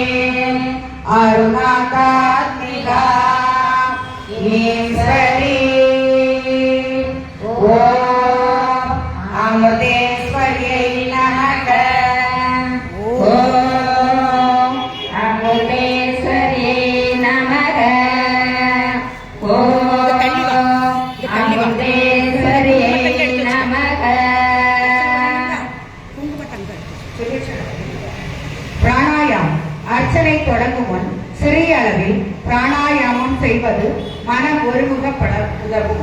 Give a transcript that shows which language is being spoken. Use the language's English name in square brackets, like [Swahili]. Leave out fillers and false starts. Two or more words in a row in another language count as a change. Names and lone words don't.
[Sanskrit] अरुणाकात्मिका ईश्वरी ओम अमृतेश्वर्यै नमः। ओम अमृतेश्वर्यै नमः। [Tamil] பிராணாயாமம் அர்ச்சனை தொடங்கும் முன் சிறிய அளவில் பிராணாயாமம் செய்வது மனம் ஒருமுகப்பட உதவும்.